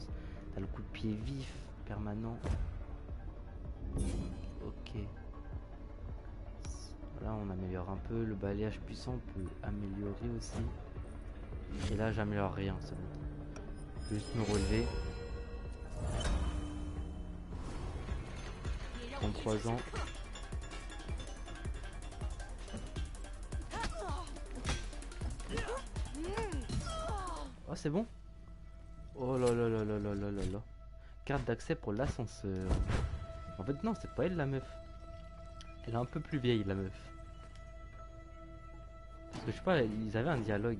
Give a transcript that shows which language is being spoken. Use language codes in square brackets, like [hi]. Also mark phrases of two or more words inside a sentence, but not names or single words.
[fr] T'as le coup de pied vif, permanent. Ok. Là, on améliore un peu. Le balayage puissant peut améliorer aussi. Et là, j'améliore rien, c'est bon. Juste me relever. [zh] 你让我印象 [fr] 33 ans. [zh] 深刻。 [fr] Oh, c'est bon? Oh là là là là là là là là. Carte d'accès pour l'ascenseur. En fait, non, c'est pas elle la meuf. Elle est un peu plus vieille, la meuf. Parce que je sais pas, ils avaient un dialogue.